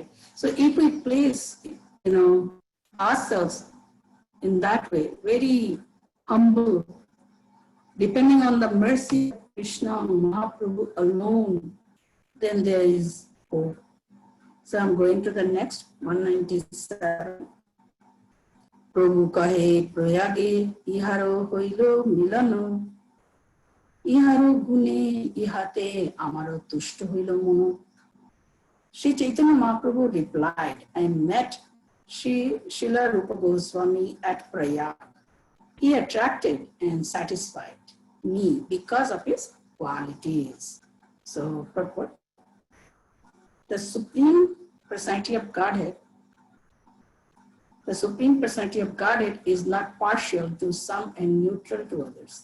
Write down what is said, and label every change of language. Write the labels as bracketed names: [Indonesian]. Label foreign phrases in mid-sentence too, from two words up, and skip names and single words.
[English] So if we place, ourselves in that way, very humble, depending on the mercy of Krishna Mahaprabhu alone, then there is hope. So I'm going to the next 197. [Bangla] প্রভু কহে প্রয়াগে ইহার হইল মিলন ইহার গুণে ইহাতে আমার তুষ্ট হইল মন. [English] Sri Chaitanya Mahaprabhu replied, I met Srila Rupa Goswami at Prayag. He attracted and satisfied me because of his qualities. So, purport. The Supreme Personality of Godhead is not partial to some and neutral to others.